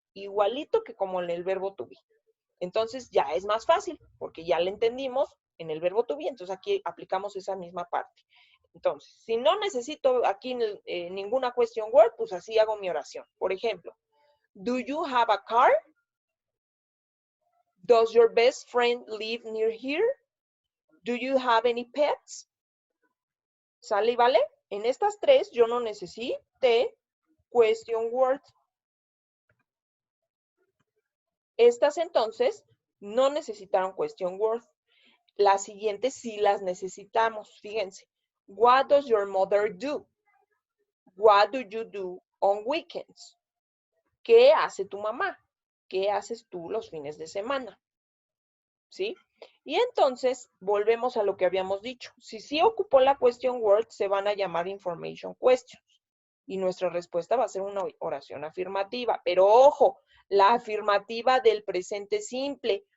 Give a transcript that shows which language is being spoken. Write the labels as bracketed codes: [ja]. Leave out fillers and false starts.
[es] Igualito que como en el verbo to be. Entonces ya es más fácil porque ya le entendimos en el verbo to be, entonces aquí aplicamos esa misma parte. Entonces, si no necesito aquí ninguna question word, pues así hago mi oración. Por ejemplo, [en] do you have a car? Does your best friend live near here? Do you have any pets? [es] ¿Sale y vale? En estas tres yo no necesité question word. Estas entonces no necesitaron question word. Las siguientes sí las necesitamos. Fíjense. [en] What does your mother do? What do you do on weekends? [es] ¿Qué hace tu mamá? ¿Qué haces tú los fines de semana? ¿Sí? Y entonces volvemos a lo que habíamos dicho. Si sí ocupó la question word, se van a llamar information questions. Y nuestra respuesta va a ser una oración afirmativa. Pero ojo, la afirmativa del presente simple.